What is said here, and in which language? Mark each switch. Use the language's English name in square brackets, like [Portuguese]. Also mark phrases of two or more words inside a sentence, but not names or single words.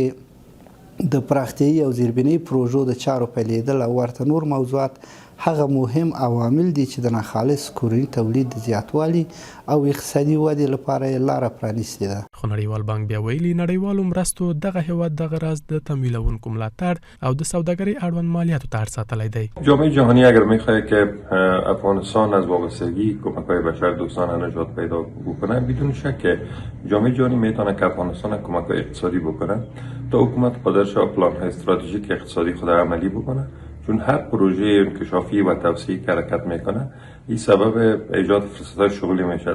[Pashto] کې د پراختیایي او زیربنایي پروژو د چارو پیلېدل او ورته نور موضوعات هغه مهم عوامل دي چې د ناخالص کورني تولید د زیاتوالي او اقتصادي ودې لپاره یې لاره پرانیستې ده. خو نړیوال بانک بیا ویلي نړیوالو مرستو دغه هیواد دغه راز د تمویلونکو ملاتړ او د سوداګرۍ اړوند مالیاتو ته اړ ساتلی دی. [Persian] جامعه جهانی اگر میخواهد که افغانستان از وابستگی کمک‌های بشر دوستانه نجات پیدا بکنه، بدون شک جامعه جهانی میتونه که افغانستان کمک‌های اقتصادی بکنه تا حکومت قادر شود پلان‌های استراتژیک اقتصادی خود عملی بکنه، چون هر پروژه انکشافی و توسعه‌ای که حرکت میکنه این سبب ایجاد فرصت‌های شغلی میشه.